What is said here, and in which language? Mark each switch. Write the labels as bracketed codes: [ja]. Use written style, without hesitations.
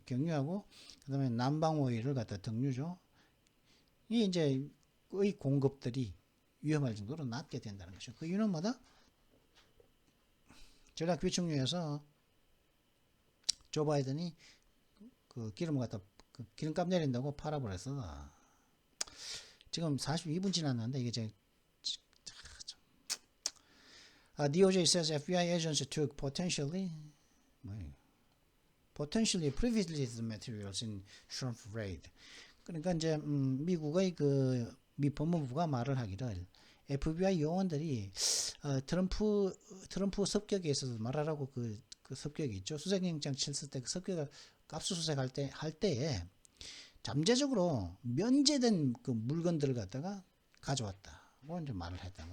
[ko] 경유하고 그다음에 난방 오일을 갖다 등유죠. 이 이제 의 공급들이 위험할 정도로 낮게 된다는 것이죠. 그 이유는 뭐다? 전략 비축유에서 조 바이든이 그 기름을 갖다 기름값 내린다고 팔아버렸어. 지금 42분 지났는데 이게 [en] DOJ says FBI agents took potentially privileged materials in Trump raid. [ko] 그러니까 이제 미국의 미 법무부가 말을 하기를 FBI 요원들이 트럼프 습격에 있어서 말하라고 그 습격이 있죠. 수색영장 쳤을 때 그 습격을 압수수색 할 때에 잠재적으로 면제된 그 물건들을 갖다가 가져왔다. 뭐 이제 말을 했다.